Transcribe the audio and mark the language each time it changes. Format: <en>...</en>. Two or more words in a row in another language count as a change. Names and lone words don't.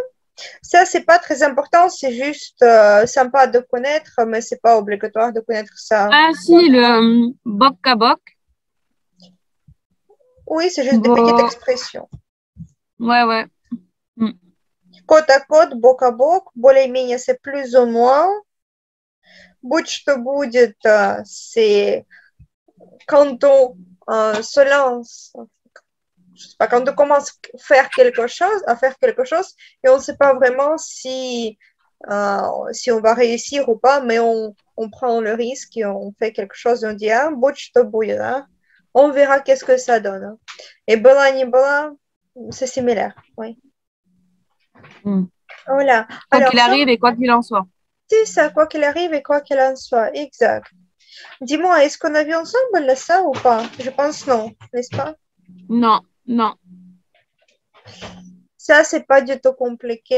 <fr>Ça, c'est pas très important, c'est juste sympa de connaître, mais c'est pas obligatoire de connaître ça. Ah, si, le</fr> <ru>бок о бок.</ru> <fr>Oui, c'est juste des petites Bo... expressions. Ouais, ouais. Mm. Côte à côte,</fr> <ru>бок о бок, более-менее,</ru> <fr>c'est plus ou moins.</fr> <ru>Будь что будет,</ru> <fr>c'est quand on se lance, je sais pas, quand on commence à faire quelque chose et on ne sait pas vraiment si on va réussir ou pas, mais on prend le risque et on fait quelque chose et on dit,</fr> <ru>ah, будь что будет,</ru> <fr>hein. On verra qu'est-ce que ça donne. Hein. Et</fr> <ru>была не была,</ru> <fr>c'est similaire, oui. Mm. Voilà. Quoi Alors qu'il ça, arrive et quoi qu'il en soit. c'est ça, quoi qu'il arrive et quoi qu'il en soit, exact. Dis-moi, est-ce qu'on a vu ensemble là, ça ou pas? Je pense non, n'est-ce pas? Non, non. Ça, c'est pas du tout compliqué.</fr>